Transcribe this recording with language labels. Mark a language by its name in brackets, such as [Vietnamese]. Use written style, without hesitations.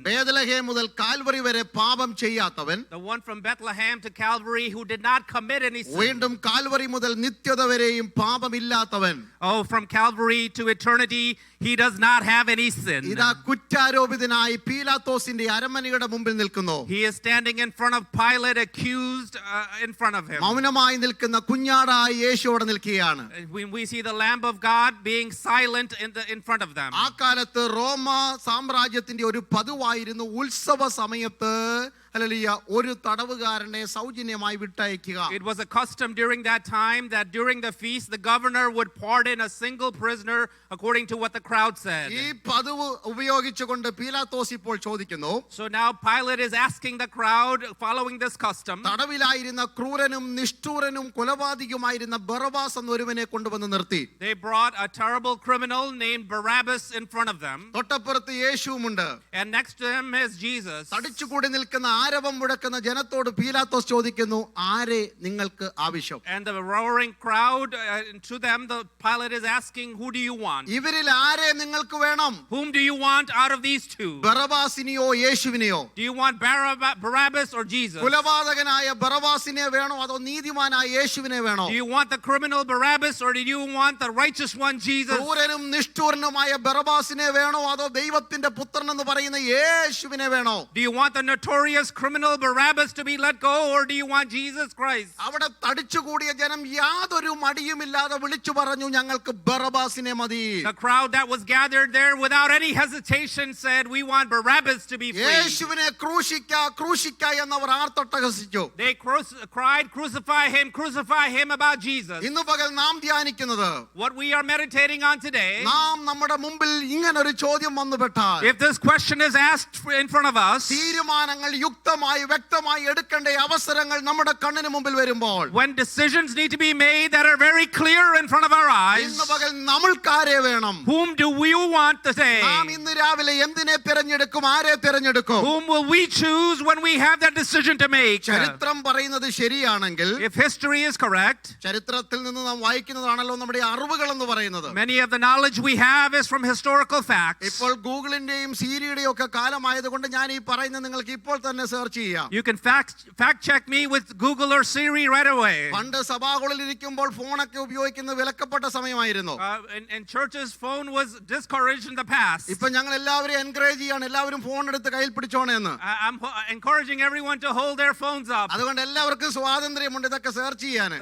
[Malayalam] ബേത്ലഹേം മുതൽ കാൽവറി വരെ പാപം ചെയ്യാത്തവൻ, [English] The one from Bethlehem to Calvary who did not commit any sin. [Malayalam] വീണ്ടും Calvary മുതൽ നിത്യത വരെയും പാപമില്ലാത്തവൻ. [English] Oh, from Calvary to eternity, he does not have any sin. [Malayalam] ഇതാ കുറ്റാരോപിതനായി പീലാത്തോസിന്റെ അരമനയുടെ മുമ്പിൽ നിൽക്കുന്നു. [English] He is standing in front of Pilate, accused in front of him. [Malayalam] മൗനമായി നിൽക്കുന്ന കുഞ്ഞാടായി യേശു അവിടെ നിൽക്കുകയാണ്. [English] When we see the Lamb of God being silent in front of them. [Malayalam] ആ കാലത്ത് റോമ സാമ്രാജ്യത്തിന്റെ ഒരു പതിവായിരുന്നു ഉത്സവ സമയത്ത് ഒരു തടവുകാരനെ സൗജന്യമായി വിട്ടയക്കുക. [English] It was a custom during that time that during the feast the governor would pardon a single prisoner according to what the crowd said. [Malayalam] ഈ പതിവ് ഉപയോഗിച്ചുകൊണ്ട് പീലാത്തോസ് ഇപ്പോൾ ചോദിക്കുന്നു. [English] So now Pilate is asking the crowd, following this custom. [Malayalam] തടവിലായിരുന്ന ക്രൂരനും നിഷ്ഠൂരനും കൊലപാതകയുമായിരുന്ന Barabbas എന്ന ഒരുവനെ കൊണ്ടുവന്ന് നിർത്തി. [English] They brought a terrible criminal named Barabbas in front of them. [Malayalam] തൊട്ടപ്പുറത്ത് യേശുവുമുണ്ട്. [English] And next to him is Jesus. [Malayalam] തടിച്ചുകൂടി നിൽക്കുന്ന ആരവം മുഴക്കുന്ന ജനത്തോട് പീലാത്തോസ് ചോദിക്കുന്നു, ആരെ നിങ്ങൾക്ക് ആവശ്യം? [English] And the roaring crowd, to them the Pilate is asking, who do you want? [Malayalam] ഇവരിൽ ആരെ നിങ്ങൾക്ക് വേണം? [English] Whom do you want out of these two? [Malayalam] ബറബാസിനെയോ യേശുവിനെയോ? [English] Do you want Barabbas or Jesus? [Malayalam] കുലപാതകനായ ബറബാസിനെ വേണോ അതോ നീതിമാനായ യേശുവിനെ വേണോ? [English] Do you want the criminal Barabbas or do you want the righteous one Jesus? [Malayalam] ക്രൂരനും നിഷ്ഠൂരനുമായ ബറബാസിനെ വേണോ അതോ ദൈവത്തിന്റെ പുത്രൻ എന്ന് പറയുന്ന യേശുവിനെ വേണോ? [English] Do you want the notorious criminal Barabbas to be let go or do you want Jesus Christ? [Malayalam] അവിടെ തടിച്ചുകൂടിയ ജനം യാതൊരു മടിയുമില്ലാതെ വിളിച്ചു പറഞ്ഞു, ഞങ്ങൾക്ക് ബറബാസിനെ മതി. [English] The crowd that was gathered there without any hesitation said, we want Barabbas to be free. [Malayalam] യേശുവിനെ ക്രൂശിക്ക എന്നവർ ആർത്തട്ടഹസിച്ചു. [English] They cried, crucify him about Jesus. [Malayalam] ഇന്നു പകൽ നാം ധ്യാനിക്കുന്നത്, [English] What we are meditating on today, [Malayalam] നാം നമ്മുടെ മുമ്പിൽ ഇങ്ങനെ ഒരു ചോദ്യം വന്നുപെട്ടാൽ, [English] if this question is asked in front of us, [Malayalam] തീരുമാനങ്ങൾ യുക്തമായി വ്യക്തമായി എടുക്കേണ്ട അവസരങ്ങൾ നമ്മുടെ കണ്ണിന് മുമ്പിൽ വരുമ്പോൾ, [English] when decisions need to be made that are very clear in front of our eyes, [Malayalam] ഇന്ന് പകൽ നമ്മൾക്കാരെ വേണം? [English] whom do we want today? [Malayalam] നാം ഇന്ന് രാവിലെ എന്തിനെ തിരഞ്ഞെടുക്കും? ആരെ തിരഞ്ഞെടുക്കും? [English] Whom will we choose when we have that decision to make? [Malayalam] ചരിത്രം പറയുന്നത് ശരിയാണെങ്കിൽ, [English] If history is correct, [Malayalam] ചരിത്രത്തിൽ നിന്ന് നാം വായിക്കുന്നതാണല്ലോ നമ്മുടെ അറിവുകൾ എന്ന് പറയുന്നത്. [English] many of the knowledge we have is from historical facts. [Malayalam] ഇപ്പോൾ ഗൂഗിളിന്റെയും സീരിയുടെയും ഒക്കെ കാലമായതുകൊണ്ട് ഞാൻ ഈ പറയുന്നത് നിങ്ങൾക്ക് ഇപ്പോൾ തന്നെ സെർച്ച് ചെയ്യാം. [English] You can fact check me with Google or Siri right away. [Malayalam] പണ്ട് സഭാകളിൽ ഇരിക്കുമ്പോൾ ഫോണൊക്കെ ഉപയോഗിക്കുന്നത് വിലക്കപ്പെട്ട സമയമായിരുന്നു. [English] In churches, phone was discouraged in the past. [Malayalam] ഇപ്പൊ ഞങ്ങൾ എല്ലാവരും എൻകറേജ് ചെയ്യാണ്, എല്ലാവരും ഫോൺ എടുത്ത് കയ്യിൽ പിടിച്ചോണെന്ന്. [English] I'm encouraging everyone to hold their phones up. [Malayalam] അതുകൊണ്ട് എല്ലാവർക്കും സ്വാതന്ത്ര്യമുണ്ട് ഇതൊക്കെ സെർച്ച് ചെയ്യാൻ.